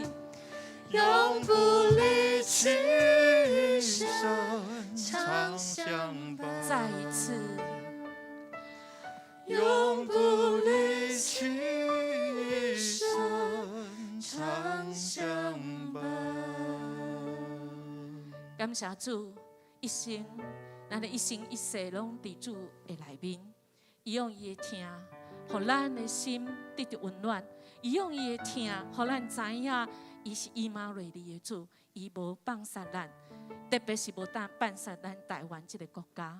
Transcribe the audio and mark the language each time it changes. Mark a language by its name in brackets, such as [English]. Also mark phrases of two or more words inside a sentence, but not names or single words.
[Min Nan Chinese] 永不离弃一生常相伴。再一次，永不离弃一生常相伴。感谢主，一生，咱的一生一世拢伫主的内面。伊用伊的听，互咱的心得到温暖；伊用伊的听，互咱知影伊是以马内利的主，伊无放杀咱，特别是无放杀咱台湾这个国家。